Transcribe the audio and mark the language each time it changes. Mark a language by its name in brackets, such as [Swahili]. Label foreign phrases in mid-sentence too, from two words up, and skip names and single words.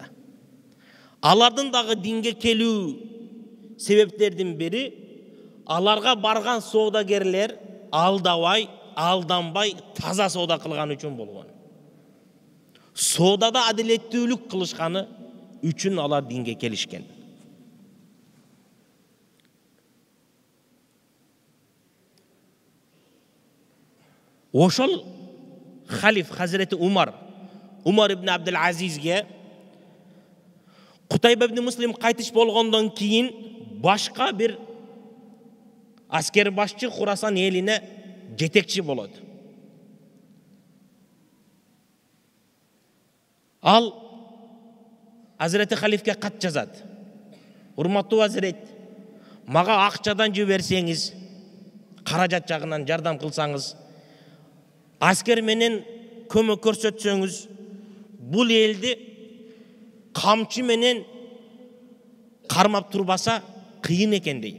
[Kyrgyz] Алардын дагы динге келүү себептердин бири, аларга барган соодагерлер алдабай, алданбай, таза соода кылган үчүн болгон. Соодада адилеттүүлүк кылышканы үчүн алар динге келишкен. Ошол халиф Хазіреті Умар ибн Абдул Азизге Кутайба ибн Муслим кайтыш болгондон кийин башка бир аскер башчы Хурасан элине жетекчи болот. Ал Хазіреті халифке кат жазат. Урматтуу Хазірет, мага акчадан жиберсеңиз, каражат жагынан жардам кылсаңыз, аскер менен көмөк көрсөтсөңүз, бул элди камчы менен кармап турбаса кыйын экен дейт.